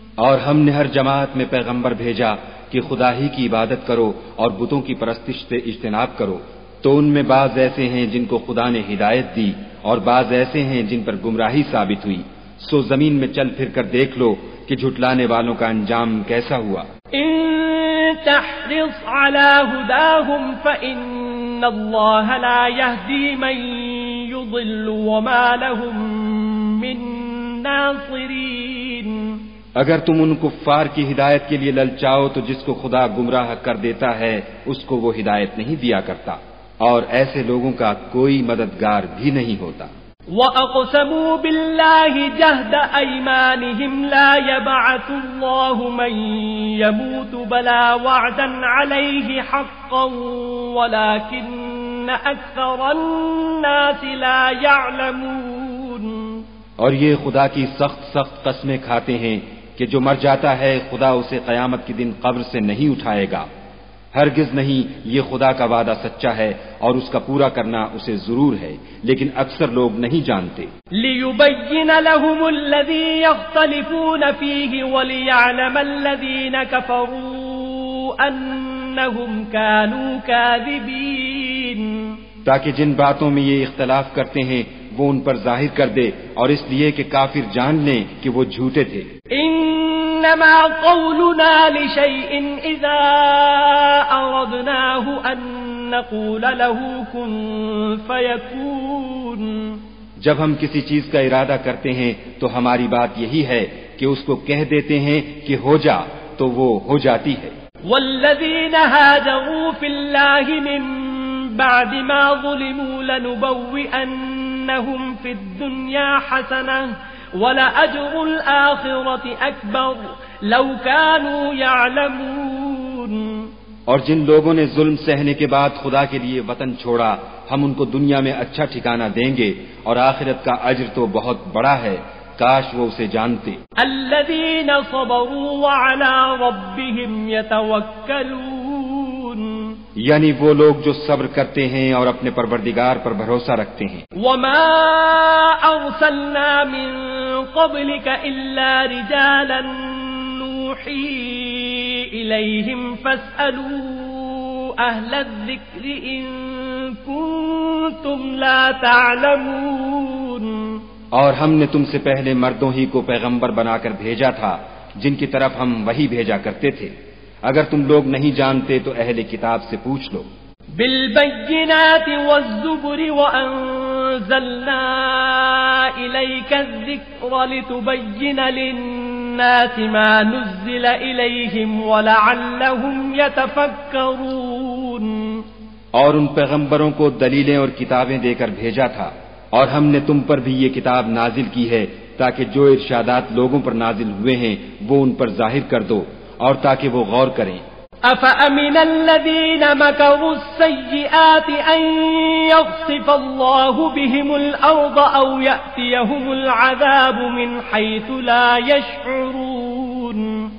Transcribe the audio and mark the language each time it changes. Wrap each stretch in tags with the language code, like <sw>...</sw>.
<ur>اور ہم نے ہر جماعت میں پیغمبر بھیجا کہ خدا ہی کی عبادت کرو اور بتوں کی پرستش سے اجتناب کرو، تو ان میں بعض ایسے ہیں جن کو خدا نے ہدایت دی اور بعض ایسے ہیں جن پر گمراہی ثابت ہوئی، سو زمین میں چل پھر کر دیکھ لو کہ جھٹلانے والوں کا انجام کیسا ہوا۔</ur> <ar>ان تحرص على هداهم فإن الله لا يهدي من يضل وما لهم من ناصرين۔</ar> <ur>اگر تم ان کفار کی ہدایت کے لیے للچاؤ تو جس کو خدا گمراہ کر دیتا ہے اس کو وہ ہدایت نہیں دیا کرتا، اور ایسے لوگوں کا کوئی مددگار بھی نہیں ہوتا۔</ur> <ar>وَأَقْسَمُوا بِاللَّهِ جَهْدَ أَيْمَانِهِمْ لَا يَبْعَثُ اللَّهُ مَن يَمُوتُ بَلَى وَعْدًا عَلَيْهِ حَقًّا وَلَكِنَّ أَكْثَرَ النَّاسِ لَا يَعْلَمُونَ۔</ar> <ur>اور یہ خدا کی سخت قسمیں کھاتے ہیں کہ جو مر جاتا ہے خدا اسے قیامت کے دن قبر سے نہیں اٹھائے گا، ہرگز نہیں، یہ خدا کا وعدہ سچا ہے اور اس کا پورا کرنا اسے ضرور ہے، لیکن اکثر لوگ نہیں جانتے۔</ur> <ar>لِيُبَيِّنَ لَهُمُ الَّذِي يَخْتَلِفُونَ فِيهِ وَلِيَعْلَمَ الَّذِينَ كَفَرُوا أَنَّهُمْ كَانُوا كَاذِبِينَ۔</ar> <ur>تاکہ جن باتوں میں یہ اختلاف کرتے ہیں وہ ان پر ظاہر کر دے، اور اس لیے کہ کافر جان لیں کہ وہ جھوٹے تھے۔</ur> <ar>انما قولنا لشيء اذا اردناه ان نقول له كن فيكون۔</ar> <ur>جب ہم کسی چیز کا ارادہ کرتے ہیں تو ہماری بات یہی ہے کہ اس کو کہہ دیتے ہیں کہ ہو جا، تو وہ ہو جاتی ہے۔</ur> <ar>والذين هاجروا في الله من بعد ما ظلموا لنبوئنهم في الدنيا حسنة وَلَأَجْرُ الْآخِرَةِ أَكْبَرُ لَوْ كَانُوا يَعْلَمُونَ۔</ar> <ur>اور جن لوگوں نے ظلم سہنے کے بعد خدا کے لیے وطن چھوڑا، ہم ان کو دنیا میں اچھا ٹھکانہ دیں گے، اور آخرت کا اجر تو بہت بڑا ہے، کاش وہ اسے جانتے۔</ur> <ar>الَّذِينَ صَبَرُوا وَعَلَى رَبِّهِمْ يَتَوَكَّلُونَ،</ar> <ur>یعنی وہ لوگ جو صبر کرتے ہیں اور اپنے پروردگار پر بھروسہ رکھتے ہیں۔</ur> <ar>وَمَا أَرْسَلْنَا مِن قَبْلِكَ إِلَّا رِجَالًا نُوحِي إِلَيْهِمْ فَاسْأَلُوا أَهْلَ الذِّكْرِ إِن كُنتُمْ لَا تَعْلَمُونَ۔</ar> <ur>اور ہم نے تم سے پہلے مردوں ہی کو پیغمبر بنا کر بھیجا تھا جن کی طرف ہم وحی بھیجا کرتے تھے، اگر تم لوگ نہیں جانتے تو اہل کتاب سے پوچھ لو۔</ur> <ar>بالبينات والزبر وأنزلنا إليك الذكر لتبين للناس ما نزل إليهم ولعلهم يتفكرون۔</ar> <ur>اور ان پیغمبروں کو دلیلیں اور کتابیں دے کر بھیجا تھا، اور ہم نے تم پر بھی یہ کتاب نازل کی ہے تاکہ جو ارشادات لوگوں پر نازل ہوئے ہیں وہ ان پر ظاہر کر دو، اور تاکہ وہ غور کریں۔</ur> <ar>أَفَأَمِنَ الَّذِينَ مَكَرُوا السَّيِّئَاتِ أَن يَخْسِفَ اللَّهُ بِهِمُ الْأَرْضَ أَوْ يَأْتِيَهُمُ الْعَذَابُ مِنْ حَيْثُ لَا يَشْعُرُونَ۔</ar>